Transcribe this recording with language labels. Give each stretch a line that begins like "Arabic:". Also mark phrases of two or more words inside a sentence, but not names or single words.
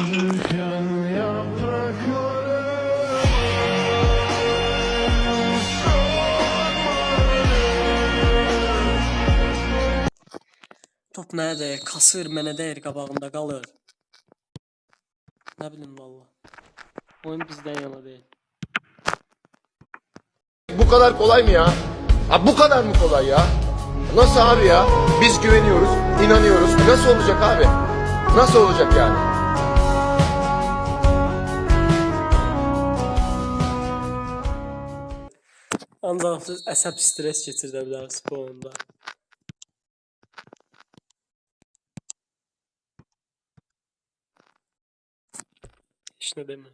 Azerbaijani: Top mənə dəyir, kasır mənə dəyir, qabağımda qalır. Nə bilim valla. Oyun bizdən yana deyil.
Turkish: Bu kadar kolay mı ya? Abi bu kadar mı kolay ya? Nasıl abi ya? Biz güveniyoruz, inanıyoruz. Nasıl olacak abi? Nasıl olacak yani?
Azerbaijani: Ancaq siz əsəb stres keçirdə bilərsiniz bu oyunda. Heç nə demə.